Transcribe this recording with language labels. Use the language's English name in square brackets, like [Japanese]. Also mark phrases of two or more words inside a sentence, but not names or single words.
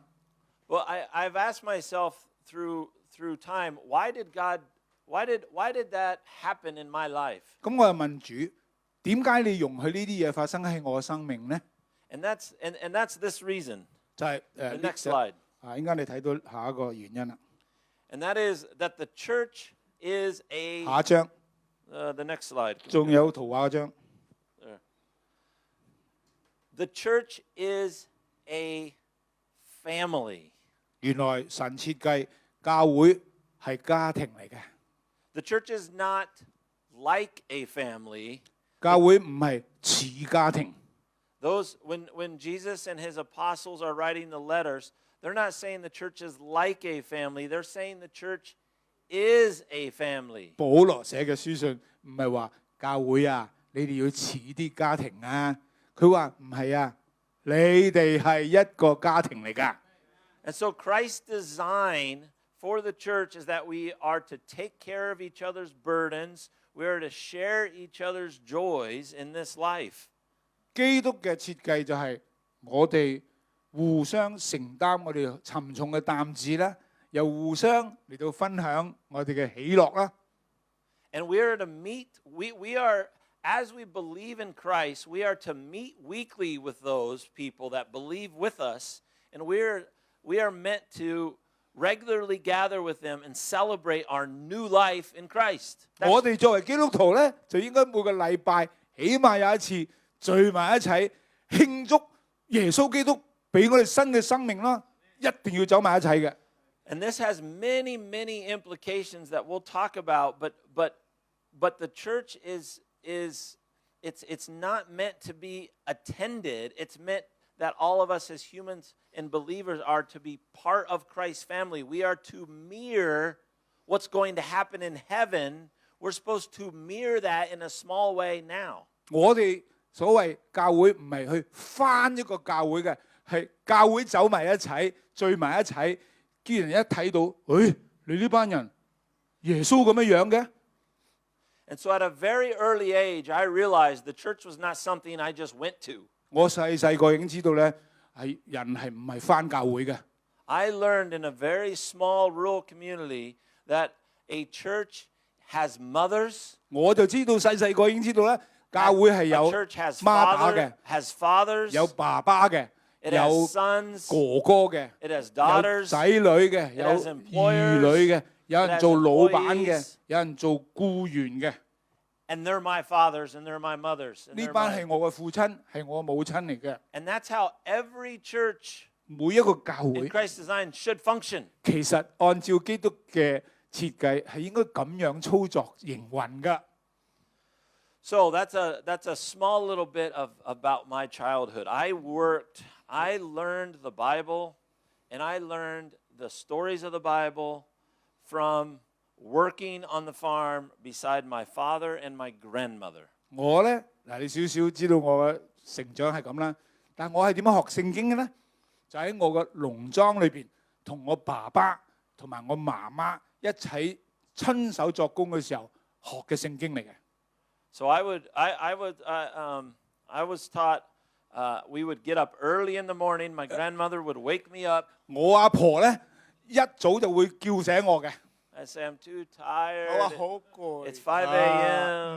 [English] Well, I've asked myself through time, why did that happen in my life? [Cantonese] 咁我又問主，點解你容許呢啲嘢發生喺我嘅生命呢？ [English] And that's this reason. [Cantonese] 就係 [English] The next slide. [Cantonese] 應該你睇到下一個原因啦。 [English] And that is that the church is a [Cantonese] 下一張， [English] the next slide. [Cantonese] 仲有圖畫嗰張。 [English] There. The church is a family. [Cantonese] 原來神設計教會係家庭嚟嘅。 [English] The church is not like a family. [Cantonese] 教會唔係似家庭。 [English] When Jesus and his apostles are writing the letters, they're not saying the church is like a family. They're saying the church is a family. [Cantonese] 保羅寫嘅書信唔係話教會啊，你哋要似啲家庭啊。佢話唔係啊，你哋係一個家庭嚟㗎。 [English] And so Christ's design for the church is that we are to take care of each other's burdens. We are to share each other's joys in this life. [Cantonese] 基督嘅設計就係我哋互相承擔我哋沉重嘅擔子啦，又互相嚟到分享我哋嘅喜樂啦。 [English] And we are to meet, we are, as we believe in Christ, we are to meet weekly with those people that believe with us, and we are meant to regularly gather with them and celebrate our new life in Christ. [Cantonese] 我哋作為基督徒咧，就應該每個禮拜起碼有一次聚埋一齊慶祝耶穌基督俾我哋新嘅生命啦，一定要走埋一齊嘅。 [English] And this has many, many implications that we'll talk about, but the church it's not meant to be attended. It's meant that all of us as humans and believers are to be part of Christ's family. We are to mirror what's going to happen in heaven. We're supposed to mirror that in a small way now. [Cantonese] 我哋所謂教會唔係去翻一個教會嘅，係教會走埋一齊，聚埋一齊，叫人一睇到，你呢班人耶穌咁樣嘅。 [English] And so at a very early age, I realized the church was not something I just went to. [Cantonese] 我細個已經知道咧，係人係唔係翻教會嘅。 [English] I learned in a very small rural community that a church has mothers. [Cantonese] 我就知道細個已經知道咧，教會係有媽打嘅， [English] has fathers, [Cantonese] 有爸爸嘅， [English] it [Cantonese] 有 [English] has sons, [Cantonese] 哥哥嘅， [English] it has [Cantonese] 有 [English] daughters, [Cantonese] 仔女嘅， [English] it [Cantonese] 有 [English] has [Cantonese] 兒 [English] employers, [Cantonese] 女嘅，有人做老闆嘅 [English] employees.， [Cantonese] 有人做僱員嘅。 [English] and they're my fathers and they're my mothers. And, [Cantonese] 呢 [English] they're [Cantonese] 班 [English] my- [Cantonese] 係我嘅父親，係我母親嚟嘅。 [English] and that's how every church [Cantonese] 每一個教 [English] in [Cantonese] 會 [English] Christ's design should function. [Cantonese] 其實按照基督嘅設計係應該咁樣操作營運㗎。 [English] So that's a small little bit about my childhood. I learned the Bible, and I learned the stories of the Bible from working on the farm beside my father and my grandmother. [Cantonese] 我咧嗱，你少少知道我嘅成長係咁啦，但我係點樣學聖經嘅咧？就喺我嘅農莊裏邊，同我爸爸同埋我媽媽一齊親手作工嘅時候學嘅聖經嚟嘅。 [English] So I was taught we would get up early in the morning. My grandmother would wake me up. [Cantonese] 我阿婆咧一早就會叫醒我嘅。 [English] I say I'm too [Cantonese] 我話 [English] tired. [Cantonese] 好攰 [English] It's 5 a.m.